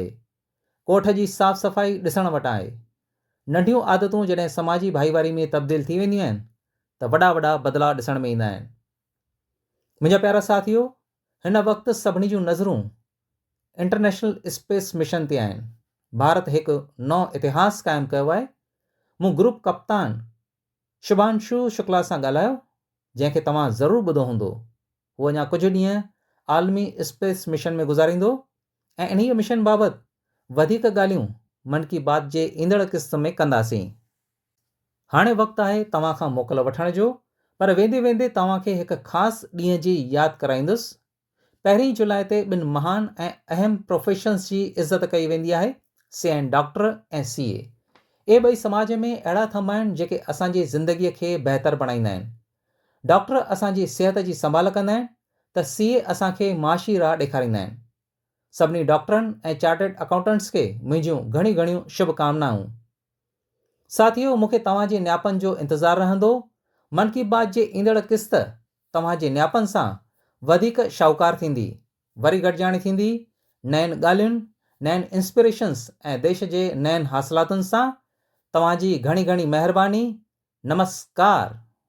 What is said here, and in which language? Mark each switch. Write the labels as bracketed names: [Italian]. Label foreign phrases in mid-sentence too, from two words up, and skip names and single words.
[Sindhi] कोठ जी साफ़ सफ़ाई ॾिसण वटि आहे। नंढियूं आदतूं जॾहिं समाजी भाईवारी में तब्दील थी वेंदियूं आहिनि त वॾा वॾा बदिलाव ॾिसण में ईंदा आहिनि। मुंहिंजा प्यारा साथियो, हिन वक़्तु सभिनी जूं नज़रूं [English] International Space Mission [Sindhi] ते आहिनि। भारत हिकु नओं इतिहास क़ाइमु कयो आहे। मूं ग्रुप कप्तान शुभांशु शुक्ला सां ॻाल्हायो, जंहिंखे तव्हां ज़रूरु ॿुधो हूंदो। उहो अञा कुझु ॾींहं आलमी [English] space mission [Sindhi] में गुज़ारींदो ऐं इन्हीअ मिशन बाबति वधीक ॻाल्हियूं मन की बात जे ईंदड़ क़िस्त में कंदासीं। हाणे वक़्तु आहे तव्हां खां मोकल वठण जो, पर वेंदे वेंदे तव्हांखे हिकु ख़ासि ॾींहं जी यादि कराईंदुसि। 1 जुलाई ते ॿिनि महान ऐं अहम प्रोफेशन्स जी इज़त कई वेंदी आहे, से आहिनि डॉक्टर ऐं CA। इहे ॿई समाज में अहिड़ा थंभ आहिनि जेके असांजी ज़िंदगीअ खे बहितर बणाईंदा आहिनि। डॉक्टर असांजी सिहत जी संभाल कंदा आहिनि त CA असांखे माशी राह ॾेखारींदा आहिनि। सभिनी डॉक्टरनि ऐं [English] chartered accountants [Sindhi] खे मुंहिंजियूं घणियूं शुभकामनाऊं। साथियो, मूंखे तव्हांजे न्यापनि जो इंतज़ारु रहंदो। मन की बात जे ईंदड़ क़िस्त तव्हांजे न्यापनि सां वधीक शाहूकार थींदी। वरी गॾिजाणी थींदी नयनि ॻाल्हियुनि, नयनि इंस्पिरेशन्स ऐं देश जे नयनि हासिलातुनि सां। तव्हांजी घणी घणी महिरबानी। नमस्कार।